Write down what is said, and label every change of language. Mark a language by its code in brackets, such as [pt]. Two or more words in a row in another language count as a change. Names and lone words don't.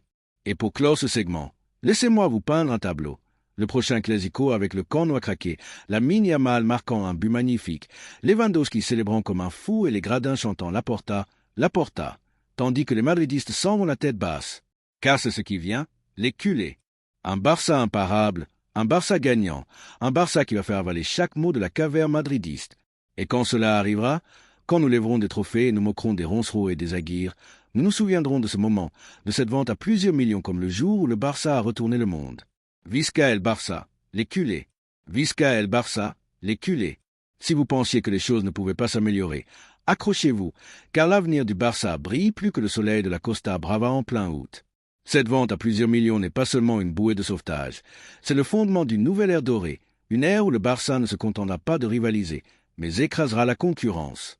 [fr] Et pour clore ce segment, laissez-moi vous peindre un tableau. Le prochain Clasico avec le camp noir craqué, Lamine Yamal marquant un but magnifique, Lewandowski célébrant comme un fou et les gradins chantant Laporta, Laporta, tandis que les madridistes s'en vont la tête basse. Car c'est ce qui vient, les culés. Un Barça imparable, un Barça gagnant, un Barça qui va faire avaler chaque mot de la caverne madridiste. Et quand cela arrivera, quand nous lèverons des trophées et nous moquerons des roncereaux et des aguirres, nous nous souviendrons de ce moment, de cette vente à plusieurs millions comme le jour où le Barça a retourné le monde. [ca] Visca el Barça, [fr] les culés. [ca] Visca el Barça, [fr] les culés. Si vous pensiez que les choses ne pouvaient pas s'améliorer, accrochez-vous, car l'avenir du Barça brille plus que le soleil de la Costa Brava en plein août. Cette vente à plusieurs millions n'est pas seulement une bouée de sauvetage, c'est le fondement d'une nouvelle ère dorée, une ère où le Barça ne se contentera pas de rivaliser, mais écrasera la concurrence.